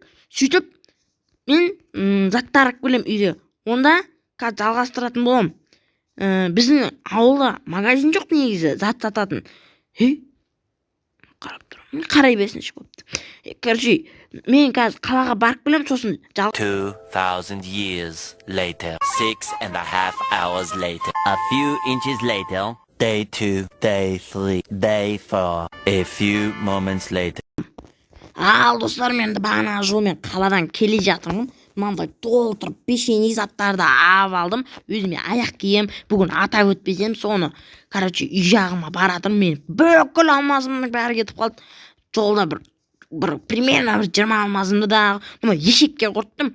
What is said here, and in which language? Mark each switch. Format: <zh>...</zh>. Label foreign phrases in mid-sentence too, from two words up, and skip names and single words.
<kk>Сөйтіп мен заттар алып келем үйге. Онда қазір жалғастыратын болам. Біздің ауылда магазин жоқ негізі, зат сататын. Қарап тұрмын. Қарай берсінші болыпты. Короче, мен қазір қалаға барып келем, сосын</kk> <en>2,000 years later, 6.5 hours later, a few inches later, day 2, day 3, day 4, a few moments later.</en> <kk>Ал достар, мен бағана жолмен қаладан келе жатырмын. Мынандай толтырып пешеней заттарды алып алдым. Өзіме аяқ кием. Бүгін атап өтпесем соны. Короче, үй жағыма баратырмын. Мен бүкіл алмазымның бәрі кетіп қалды. Жолда бір примерно 20 алмазымды да ешекке құрттым.</kk>